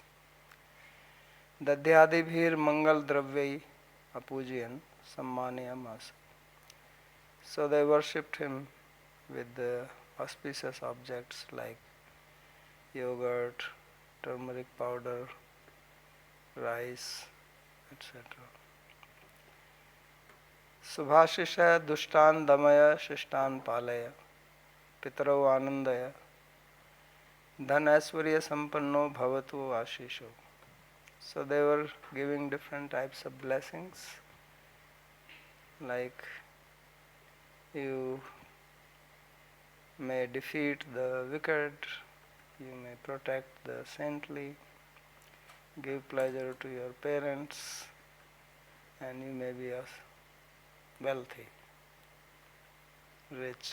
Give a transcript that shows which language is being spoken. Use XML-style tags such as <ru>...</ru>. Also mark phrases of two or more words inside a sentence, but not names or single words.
<sa>Dadyadibhir Mangal Dravyai Apujayan Sammaniyamasa.</sa> <en>So they worshipped him with the auspicious objects like yogurt, turmeric powder, rice, etc.</en> <sa>Subhashisha Dushtan Damaya Shishtan Palaya Pitarau Anandaya Dhanasvarya Sampanno Bhavatu Ashisho.</sa> <en>So they were giving different types of blessings like you may defeat the wicked, you may protect the saintly, give pleasure to your parents, and you may be wealthy, rich.</en>